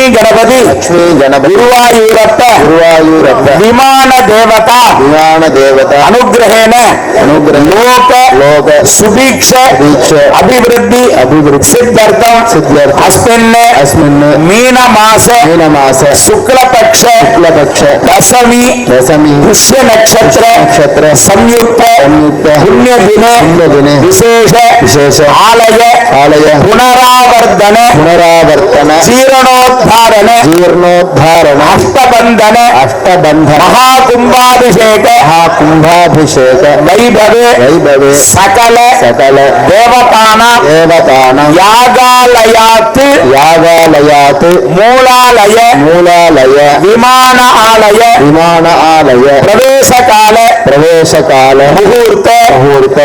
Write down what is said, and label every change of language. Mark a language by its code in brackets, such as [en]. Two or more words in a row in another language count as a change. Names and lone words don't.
[sa] गणपति गुरुवायूरप्प विमान देवता अनुग्रहेण लोक सुभिक्ष अभिवृद्धि सिद्धर्थं अस्मिन् मीन मास शुक्लपक्ष दशमी पुष्य नक्षत्र संयुक्त पुण्य दिने विशेष आलय पुनरावर्तन जीर्णोद्धारण अष्टबंधन महाकुंभाभिषेक वैभवे सकल देवताना यागालयात् मूलालय विमान आलय प्रवेश काल मुहूर्त